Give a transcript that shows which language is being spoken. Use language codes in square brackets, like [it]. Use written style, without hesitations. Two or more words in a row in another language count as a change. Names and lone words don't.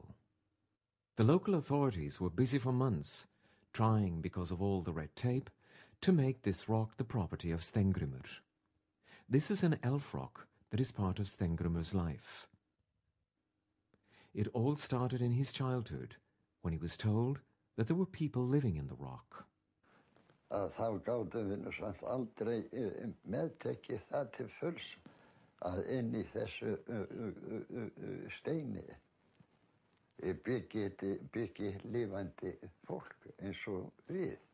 [en] The local authorities were busy for months, trying, because of all the red tape, to make this rock the property of Steingrímur. This is an elf rock that is part of Steingrímur's life. It all started in his childhood, when he was told that there were people living in the rock. [is] Þá gátum við nú samt aldrei meðtekið það til fulls að inn í þessu steini byggi lifandi fólk eins og við.